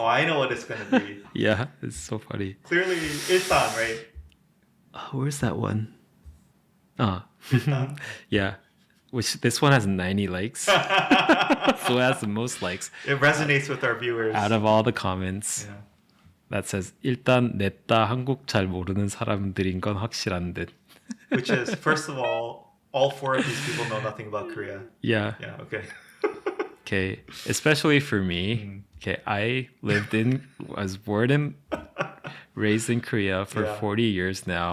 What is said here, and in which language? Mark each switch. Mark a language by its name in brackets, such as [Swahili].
[English] Oh, I know what it's going to be. Yeah, it's so funny. Clearly, Ilsan, right? Where's that one? Ilsan? Yeah. Which this one has 90 likes. So it has the most likes. It resonates with our viewers. Out of all the comments. Yeah. [Korean] That says, 일단 냈다 한국 잘 모르는 사람들인 건 확실한 듯. [English] Which is, first of all four of these people know nothing about Korea. Yeah. Yeah, okay. Okay, especially for me. Okay, I was born and raised in Korea for 40 years now.